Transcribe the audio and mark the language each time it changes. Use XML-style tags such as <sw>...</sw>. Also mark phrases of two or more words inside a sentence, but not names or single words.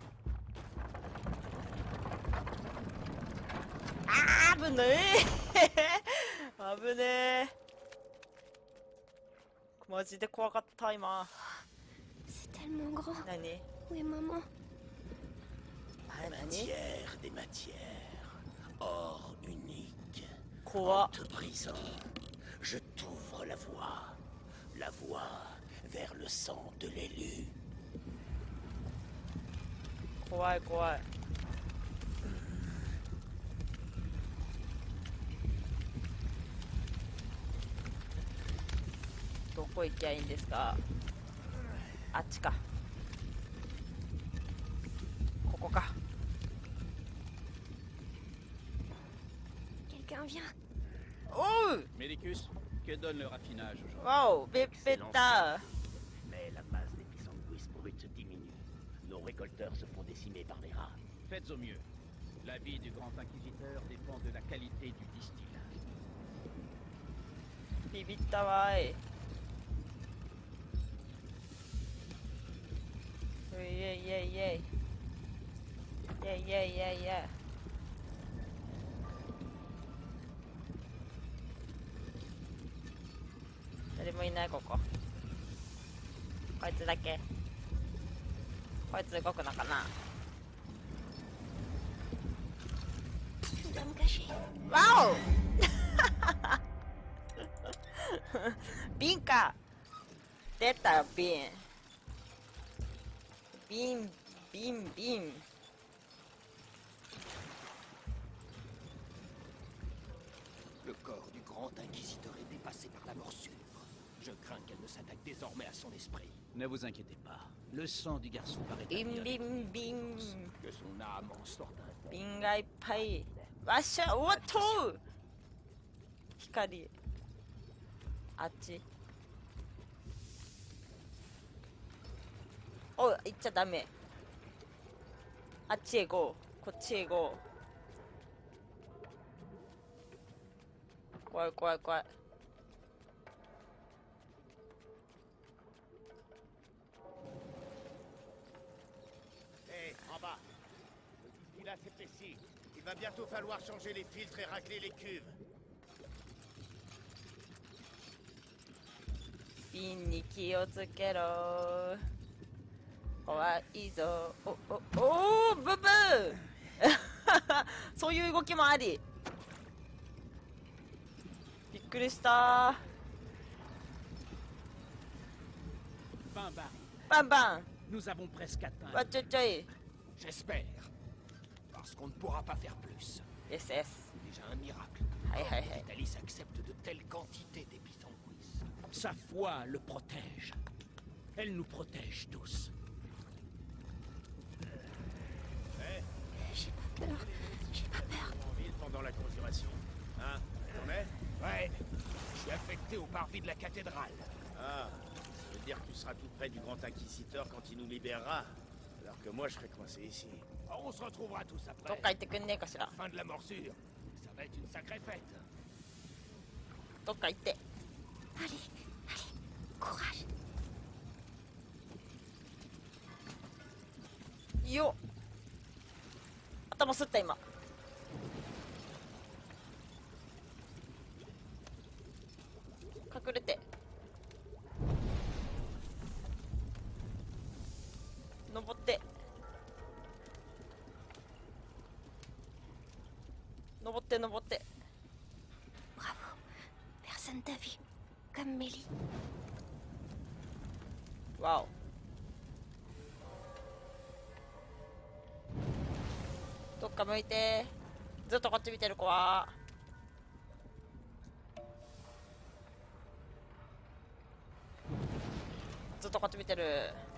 <ja>あー危ない危ねえ。マジで怖かった今。</ja> <fr>C'est tellement grand.</fr> <ja>何？</ja> <fr>Où est maman?</fr> <ja>あれ何？</ja> <fr>Matière des matières. Or unique.</fr> <ja>怖っ。</ja> <fr>En te brisant, je t'ouvre la voie. La voie vers le sang de l'élu.</fr> <ja>怖い怖い。どこ行きゃいいんですか？あっちか。ここか。</ja> <fr>Quelqu'un vient. Oh! Médicus, que donne le raffinage aujourd'hui? Wow! Pépéta! Mais la masse des pissenlouis brutes diminue. Nos récolteurs se font décimer par les rats. Faites au mieux. La vie du grand inquisiteur dépend de la qualité du distillat.</fr> <ja>ビビったわい。イェイイェイイェイイェイ。イェイイェイイェイイェイイェイ。誰もいないここ。こいつだけ。こいつ動くのかな。</ja> <fr>Je dois me cacher.</fr> <ja>わお瓶か。出たよ瓶。瓶瓶瓶。</ja> <fr>Le corps du grand inquisiteur est dépassé par la morsure. Je crains qu'elle ne s'attaque désormais à son esprit. Ne vous inquiétez pas. Le sang du garçon paraît</fr> <ja>ビンビンビン。</ja> <fr>Que son âme en sorte un</fr> <ja>瓶がいっぱい。わっしゃ、おっと。光。あっち。おい、行っちゃダメ。あっちへ行こう。こっちへ行こう。怖い怖い怖い。</ja> <fr>Hé, en bas. Le distillat, c'est ici. Il va bientôt falloir changer les filtres et racler les cuves.</fr> <ja>瓶に気をつけろ。怖いぞ。おおおーブブーそういう動きもあり。くりした。</ja> <fr>20 barils.</fr> <ja>バンバン。</ja> <fr>Nous avons presque atteint.</fr> <ja>わちょちょい。</ja> <fr>J'espère. Parce qu'on ne pourra pas faire plus. SS。 C'est déjà un miracle que Aïe, aïe, aïe. Vitalis accepte de telles quantités d'épisanguis. Sa foi le protège. Elle nous protège tous. J'ai pas peur. J'ai pas peur. En ville pendant la conjuration. Hein? T'en es? Ouais. Je suis affecté au parvis de la cathédrale. Ah. Ça veut dire que tu seras tout près du Grand Inquisiteur quand il nous libérera. Alors que moi, je serai coincé ici. Oh, on se retrouvera tous</fr> <ja>どっ</ja> <fr>après.</fr> <ja>か行ってくんねえかしら。</ja> <fr>Fin de la morsure. Ça va être une sacrée fête.</fr> <ja>どっか行って。</ja> <fr>Allez, allez, courage.</fr> <ja>よっ。頭すった今。隠れて。登って。登って登って。</ja> <fr>Bravo. Personne t'a vu. Comme Mélie.</fr> <ja>わお。どっか向いて。ずっとこっち見てる子は。ずっとこっち見てる。</ja>